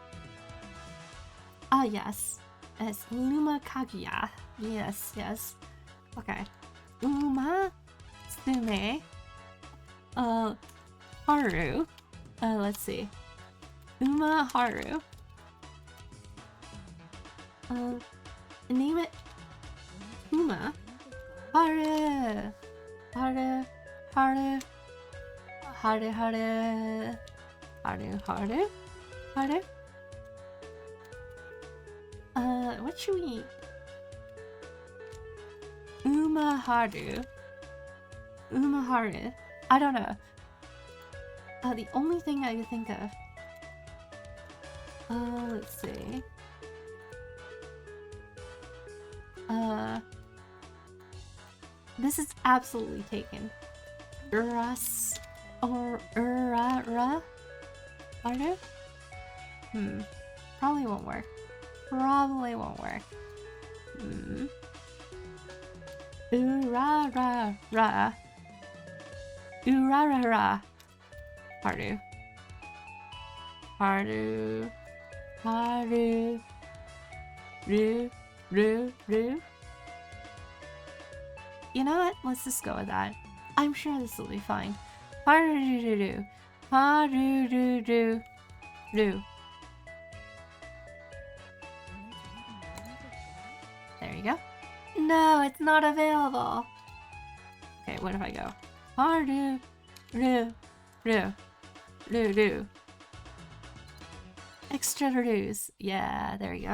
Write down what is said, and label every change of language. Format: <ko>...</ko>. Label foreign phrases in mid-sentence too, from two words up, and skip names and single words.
<en>Ah, yes. It's Luma Kaguya. Yes, yes. Okay. Uma, Tsume, Haru. Let's see. Uma Haru. Name it Uma. Haru. Haru. Haru. Haru. Haru. Haru. Haru. Haru. What should we... Umaharu. Umaharu. I don't know. The only thing I can think of. Let's see. This is absolutely taken. Uras or Urara? Haru? Probably won't work. Probably won't work. Urara. Urara. Haru. Haru. Haru. Ru. You know what? Let's just go with that. I'm sure this will be fine. Haru. Haru. Ru. There you go. No, it's not available. Okay, what if I go? Hardu, ru, ru, ru, ru. Extra roos. Yeah, there you go.</en>